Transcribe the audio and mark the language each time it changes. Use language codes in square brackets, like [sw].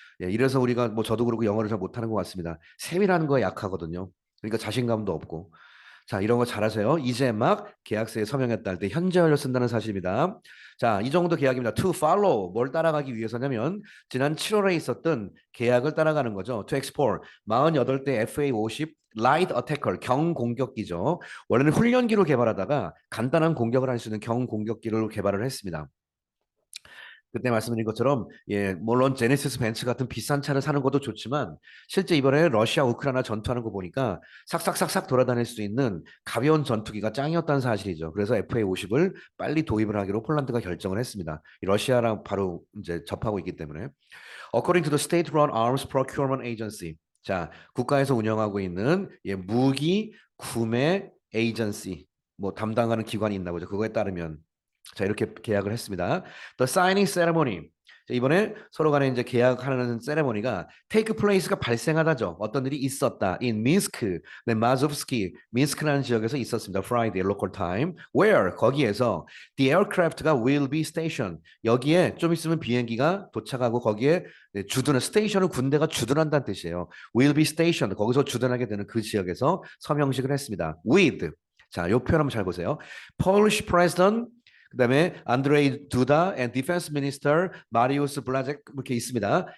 [ko] 예, 이래서 우리가 뭐 저도 그렇고 영어를 잘 못하는 것 같습니다. 세밀한 거에 약하거든요. 그러니까 자신감도 없고. 자, 이런 거 잘하세요. 이제 막 계약서에 서명했다 할 때 현재 완료 쓴다는 사실입니다. 자, 이 정도 계약입니다. [en] To follow, [ko] 뭘 따라가기 위해서냐면 지난 7월에 있었던 계약을 따라가는 거죠. [en] To export, 48대 FA50 Light Attacker, [ko] 경공격기죠. 원래는 훈련기로 개발하다가 간단한 공격을 할 수 있는 경공격기를 개발을 했습니다. 그때 말씀드린 것처럼 물론 제네시스 벤츠 같은 비싼 차를 사는 것도 좋지만 실제 이번에 러시아 우크라이나 전투하는 거 보니까 삭삭삭삭 돌아다닐 수 있는 가벼운 전투기가 짱이었다는 사실이죠. 그래서 FA50을 빨리 도입을 하기로 폴란드가 결정을 했습니다. 러시아랑 바로 이제 접하고 있기 때문에. [en] According to the state-run Arms Procurement Agency. [ko] 자, 국가에서 운영하고 있는 무기 구매 에이전시 뭐 담당하는 기관이 있나 보죠. 그거에 따르면 자, 이렇게 계약을 했습니다. [en] The signing ceremony. [ko] 자, 이번에 서로 간에 이제 계약하는 세레모니가 [en] take place [ko] 가 발생하다죠. 어떤 일이 있었다. In Minsk, 네, 마조프스키, 민스크라는 지역에서 있었습니다. [en] Friday local time. Where [ko] 거기에서 [en] the aircraft가 will be stationed. [ko] 여기에 좀 있으면 비행기가 도착하고 거기에 주둔을 스테이션을 군대가 주둔한다는 뜻이에요. [en] Will be stationed. [ko] 거기서 주둔하게 되는 그 지역에서 서명식을 했습니다. [en] With. [ko] 자, 요 표현 한번 잘 보세요. [en] Polish President [ko] 그다음에 안드레이 두다 and Defense Minister 마리우스 블라젝 이렇게 있습니다.